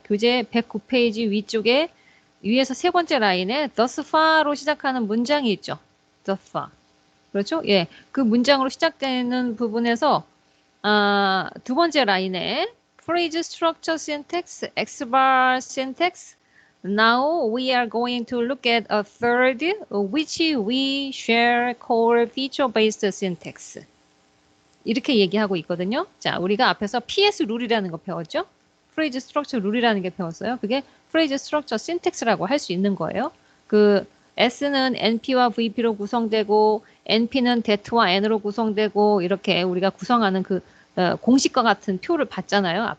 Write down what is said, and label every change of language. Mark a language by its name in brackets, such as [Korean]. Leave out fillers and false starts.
[Korean] 교재 109페이지 위쪽에, 위에서 세 번째 라인에 thus far로 시작하는 문장이 있죠. thus far. 그렇죠? 예. 그 문장으로 시작되는 부분에서, 두 번째 라인에 phrase structure syntax, X-bar syntax. [English] Now we are going to look at a third, which we shall call feature-based syntax. [Korean] 이렇게 얘기하고 있거든요. 자, 우리가 앞에서 PS 룰이라는 거 배웠죠? phrase structure 룰이라는 게 배웠어요. 그게 phrase structure syntax라고 할 수 있는 거예요. 그 S는 NP와 VP로 구성되고 NP는 that와 N으로 구성되고 이렇게 우리가 구성하는 그 공식과 같은 표를 봤잖아요.